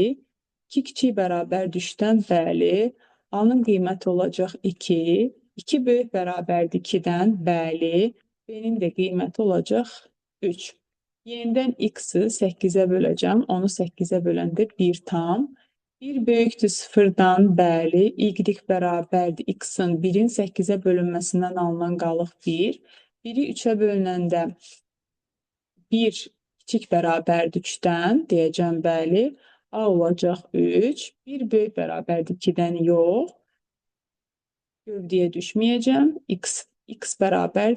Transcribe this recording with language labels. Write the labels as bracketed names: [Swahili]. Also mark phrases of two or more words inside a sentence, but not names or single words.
[Azerbaijani] 2 kiçik bərabərdir 3-dən. Bəli. A-nın qiyməti olacaq 2. 2 böyük bərabərdir 2-dən, bəli. B-nin də qiyməti olacaq 3. Yenidən x-i 8-ə böləcəm. Onu 8-ə böləndə 1 tam. 1 böyükdür 0-dan, bəli. Y bərabərdir x-in 1-in 8-ə bölünməsindən alınan qalıq 1. 1-i 3-ə bölünəndə 1 kiçik bərabərdir 3-dən, deyəcəm, bəli. A olacaq 3. 1 böyük bərabərdir 2-dən, yox. Gövdəyə düşməyəcəm. X bərabərdir.